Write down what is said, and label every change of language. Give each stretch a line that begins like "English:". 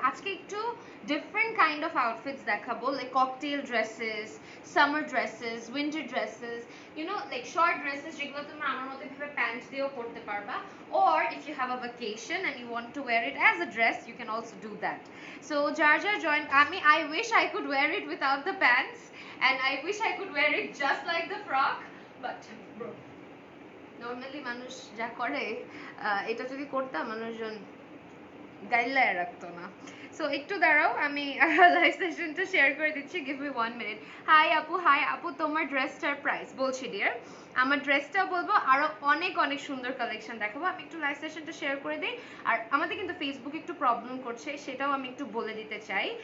Bangla: আজকে একটু
English: different kind of outfits
Bangla: দেখাবো,
English: like cocktail dresses, summer dresses, winter dresses, you know like short dresses
Bangla: যেগুলো তুমি আমার মতো ভাবে প্যান্ট দিয়েও পরতে পারবা,
English: or if you have a vacation and you want to wear it as a dress you can also do that. So যার join, I wish I could wear it without the pants and I wish I could wear it just like the frock, but bro,
Bangla: normally মানুষ যা করে এটা যদি করতাম মানুষজন গাইলায় রাখতো না। সো একটু দাঁড়াও, আমি লাইভ সেশনটা শেয়ার করে দিচ্ছি।
English: Give me 1 minute.
Bangla: হাই আপু, হাই আপু, তোমার ড্রেসটার প্রাইস বলছি ডিয়ার। আমার ড্রেসটাও বলবো, আরো অনেক অনেক সুন্দর কালেকশন দেখাবো। আমি একটু লাইভ সেশনটা শেয়ার করে দিই। আর আমাদের কিন্তু ফেসবুকে একটু প্রবলেম করছে, সেটাও আমি একটু বলে দিতে চাই।